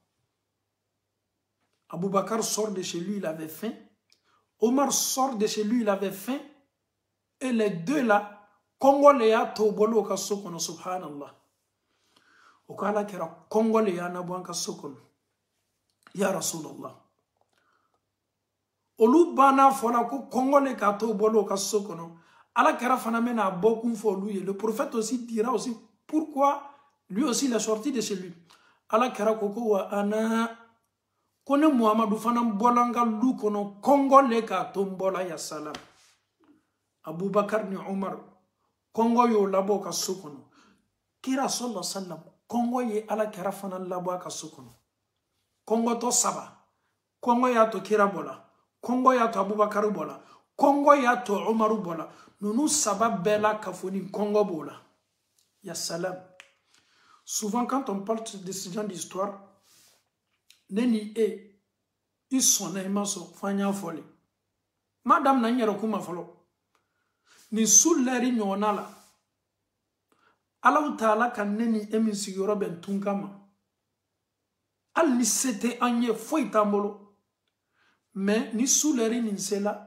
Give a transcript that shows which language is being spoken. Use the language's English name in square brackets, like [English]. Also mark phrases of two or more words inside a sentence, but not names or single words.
[Dyula] Abubakar [French] sort de chez lui il avait faim [Dyula] Omar [French] sort de chez lui il avait faim et les deux là [Dyula] kɔngɔ le y'a to bolo ka so kɔnɔ subhanallah o ko ala kɛra kɔngɔ le y'a nabɔ an ka so kɔnɔ [Arabic] ya Rasulallah [Dyula] olu bana fɔla ko kɔngɔ le k'a to bolo ka so kɔnɔ ala kɛra fana mena beaucoup fɔ olu ye [French] le prophète aussi dira aussi pourquoi lui aussi il est sorti de chez [Dyula] lui ala kɛra ko wa ana ko ne Muhammadu fana bɔla n ka lu kɔnɔ kɔngɔ le k'a to n bɔla [Arabic] ya salam [Dyula] Abubakar ni Umar kɔngɔ y'o labɔ ka so kɔnɔ kira [Arabic] sallallahu alaihi wasallam [Dyula] kɔngɔ ye ala kɛra fana labɔ ka so kɔnɔ kɔngɔtɔ saba kɔngɔ y'a to kira bɔla kɔngɔ y'a to Abubakar bɔla kɔngɔ y'a to Umaru bɔla nunu saba bɛɛ la ka fɔ ni kɔngɔ b'o la [Arabic] ya salam [French] souvent quand on parle de ce genre d'histoire [Dyula] ne ni e i sɔnna i ma sɔn f'an y'a fɔ le ma damina n yɛrɛ kuma fɔlɔ nin su lɛri ɲɔgɔnna la [Arabic] Allahu Taala [Dyula] ka ne ni e min sigiyɔrɔ bɛn tun kama hali ni se tɛ an ye foyi t'an bolo mais ni su lɛri nin sela